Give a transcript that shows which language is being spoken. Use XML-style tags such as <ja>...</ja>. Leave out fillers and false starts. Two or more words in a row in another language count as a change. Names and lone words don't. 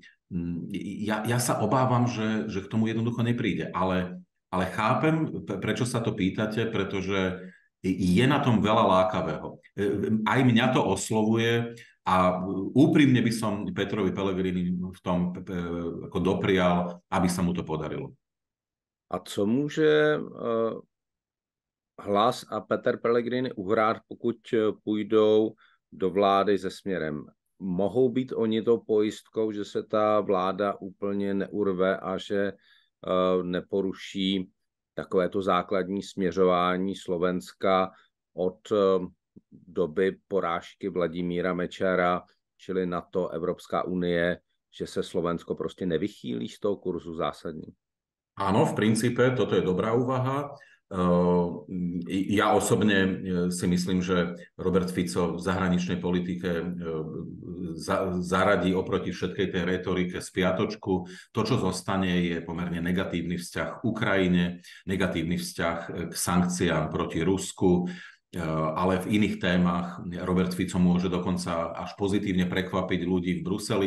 <sk>Ja sa obávam, že k tomu jednoducho nepríde, ale chápem, prečo sa to pýtate, pretože je na tom veľa lákavého. Aj mňa to oslovuje a úprimne by som Petrovi Pellegrini v tom ako doprial, aby sa mu to podarilo.</sk> <cs>A co může Hlas a Peter Pellegrini uhrát, pokud půjdou do vlády se Směrem? Mohou být oni tou pojistkou, že se ta vláda úplně neurve a že neporuší takovéto základní směřování Slovenska od doby porážky Vladimíra Mečera, čili NATO, Evropská unie, že se Slovensko prostě nevychýlí z toho kurzu zásadní?</cs> <sk>Áno, v princípe, toto je dobrá úvaha. Ja osobne si myslím, že Robert Fico v zahraničnej politike zaradí oproti všetkej tej retorike spiatočku. To, čo zostane, je pomerne negatívny vzťah k Ukrajine, negatívny vzťah k sankciám proti Rusku, ale v iných témach Robert Fico môže dokonca až pozitívne prekvapiť ľudí v Bruseli.</sk>